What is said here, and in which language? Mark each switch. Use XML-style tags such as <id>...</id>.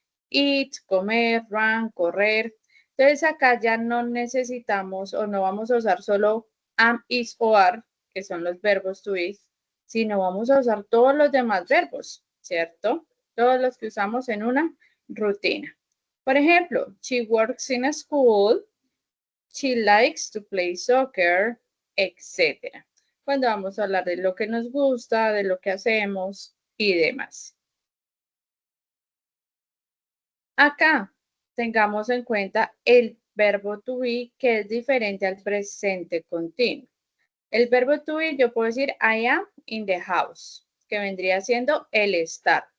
<es>Eat, comer, run, correr. Entonces acá ya no necesitamos o no vamos a usar solo am, is o are, que son los verbos to be, sino vamos a usar todos los demás verbos, ¿cierto? Todos los que usamos en una rutina. Por ejemplo,</es> <en>she works in a school, she likes to play soccer, etc.</en> <es>Cuando vamos a hablar de lo que nos gusta, de lo que hacemos y demás. Acá tengamos en cuenta el verbo to be, que es diferente al presente continuo. El verbo to be, yo puedo decir</es> <en>I am in the house,</en> <es>que vendría siendo el estar.</es>